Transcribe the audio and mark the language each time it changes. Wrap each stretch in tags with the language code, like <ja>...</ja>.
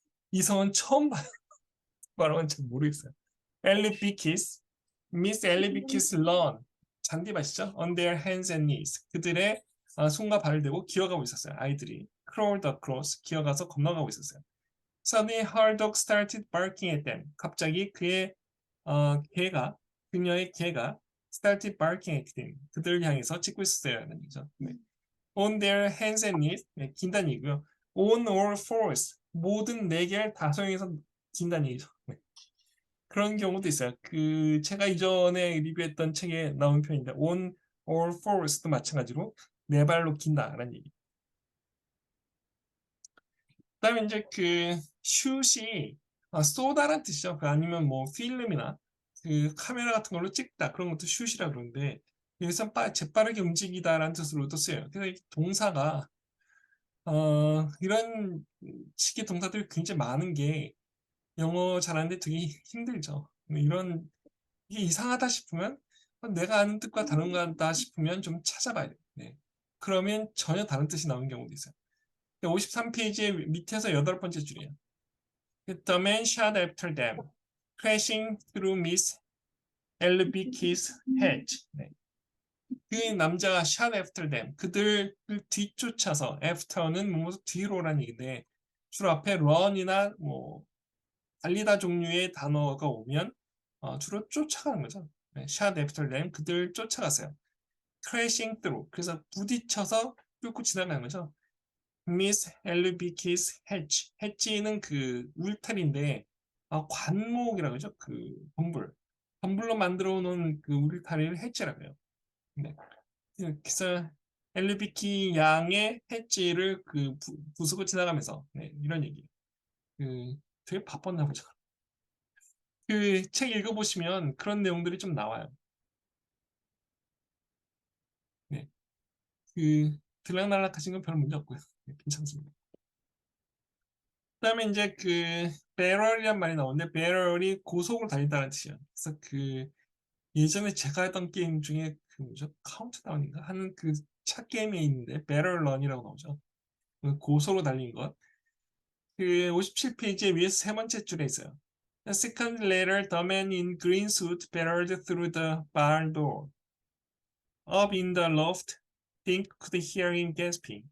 <ko>이 성은 처음 말하면 잘 모르겠어요. Albic's Miss Albic's lawn 잔디밭이죠.</ko> <en>On their hands and knees</en> <ko>그들의 손과 발을 대고 기어가고 있었어요. 아이들이</ko> <en>crawled across</en> <ko>기어가서 건너가고 있었어요.</ko> <en>Suddenly her dog started barking at them.</en> <ko>갑자기 그의 개가 그녀의 개가</ko> <en>started barking at them.</en> <ko>그들을 향해서 짖고 있었어요라는 얘기죠. 네.</ko> <en>On their hands and knees</en> <ko>네, 긴다는 얘기고요.</ko> <en>On all fours</en> <ko>모든 네 개를 다 사용해서 긴다는 얘기죠. 네. 그런 경우도 있어요. 그 제가 이전에 리뷰했던 책에 나온 표현인데 on all fours도 마찬가지로 네 발로 긴다라는 얘기. 그다음에 이제 그 슛이 쏘다란 뜻이죠. 그 아니면 뭐 필름이나 그 카메라 같은 걸로 찍다 그런 것도 슛이라 그러는데 여기서 재빠르게 움직이다라는 뜻으로도 쓰여요. 그래서 이 동사가 이런 식의 동사들이 굉장히 많은 게 영어 잘하는데 되게 힘들죠. 이런 이게 이상하다 싶으면 내가 아는 뜻과 다른 거다 싶으면 좀 찾아봐야 돼요. 네. 그러면 전혀 다른 뜻이 나오는 경우도 있어요. 53페이지의 밑에서 여덟 번째 줄이에요.</ko> <en>The man shot after them, crashing through Miss Elbicki's hedge.</en> <ko>네. 그 남자가</ko> <en>shot after them,</en> <ko>그들을 뒤쫓아서, after는 뭐 뒤로라는 얘기인데 주로 앞에 run이나 뭐 달리다 종류의 단어가 오면 주로 쫓아가는 거죠. 네,</ko> <en>shot after them,</en> <ko>그들 쫓아갔어요.</ko> <en>crashing through,</en> <ko>그래서 부딪혀서 뚫고 지나가는 거죠.</ko> <en>Miss Elbicki's hedge,</en> <ko>hedge는 그 울타리인데 관목이라고 그러죠. 그 덤불로 만들어 놓은 그 울타리를 해지라고 해요. 네. 그래서 엘리비키 양의 해지를 부수고 지나가면서 네, 이런 얘기. 그 되게 바빴나 보죠. 그 책 읽어보시면 그런 내용들이 좀 나와요. 네. 들락날락 하신 건 별 문제 없고요. 네, 괜찮습니다. 그다음에 이제 배럴이란 말이 나오는데 배럴이 고속으로 달린다는 뜻이에요. 그래서 예전에 제가 했던 게임 중에 뭐죠? 카운트다운인가 하는 차 게임에 있는데 배럴런이라고 나오죠. 고속으로 달린 것. 57페이지에 위에서 세 번째 줄에 있어요.</ko> <en>A second later, the man in green suit barreled through the barn door. Up in the loft, Dink could hear him gasping.</en>